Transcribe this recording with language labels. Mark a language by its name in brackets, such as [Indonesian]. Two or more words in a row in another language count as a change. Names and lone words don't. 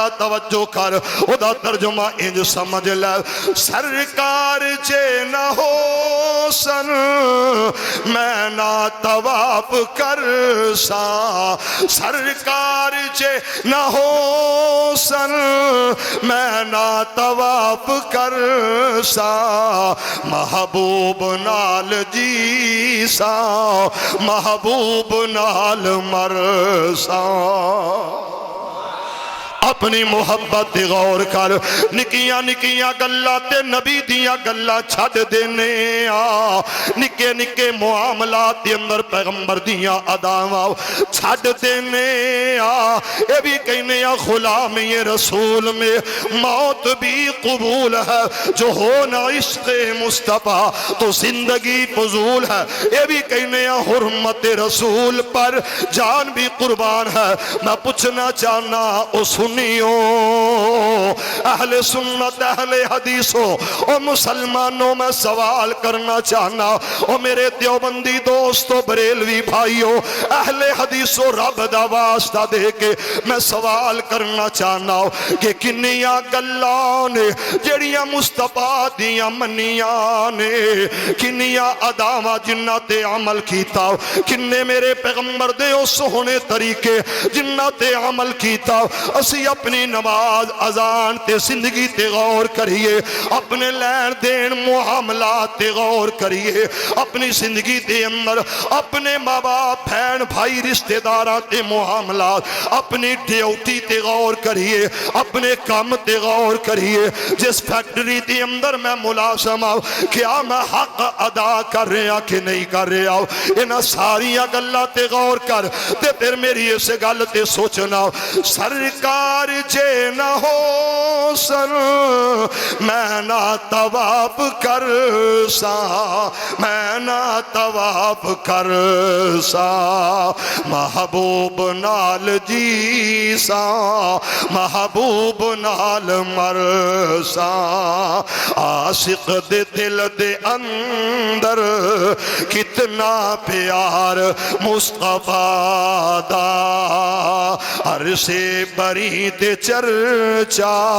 [Punjabi] توجہ کر او دا ترجمہ انج سمجھ لے سرکار جے نہ ہو سن میں نہ طواف کر سا سرکار جے نہ ہو سن میں نہ طواف کر سا محبوب نال جی سا محبوب نال مر سا اپنی محبت دی غور کر نکیاں نکیاں گلاں تے نبی دیاں گلاں چھڈ دینے آ نکے نکے معاملات دے اندر پیغمبر دیاں اداواں چھڈ دینے آ اے بھی کہنے آ [Urdu] غلامی رسول میں موت بھی قبول ہے جو ہونا عشق مصطفیٰ تو زندگی فضول ہے [Punjabi] اے بھی کہنے آ [Urdu] حرمت رسول پر جان بھی قربان ہے [Punjabi] میں پوچھنا چاہنا او اہل سنت اہل حدیثوں او مسلمانوں میں سوال کرنا چاہنا او میرے دیوبندی دوستو بریلوی بھائیوں اہل حدیثوں رب دا واسطہ دے کے میں سوال کرنا چاہنا کہ کنیاں گلاں نے جڑیاں مصطفیٰ دیاں منیاں نے کنیاں اداواں جنہ تے عمل کیتا کنے میرے پیغمبر دے او سوہنے طریقے جنہ تے عمل کیتا اسی اپنی نماز اذان تے زندگی تے غور کریے اپنے لین دین معاملات تے غور کریے اپنی زندگی تے اندر اپنے ماں باپ بہن بھائی رشتہ داراں تے معاملات اپنی ڈیوٹی تے غور کریے اپنے کام تے غور کریے جس فیکٹری تے اندر میں ملازم ہوں کیا میں حق ادا کر رہا کہ نہیں کر رہا انہاں ساریاں گلاں تے غور کر تے پھر میری اس گل تے سوچنا سرکار جے نہ ہو سن میں نہ طواف کر سا میں نہ طواف کر سا محبوب نال جی سا محبوب نال مر سا عاشق دے دل دے اندر کتنا پیار مصطفیٰ دا عرصے بری تے چرچا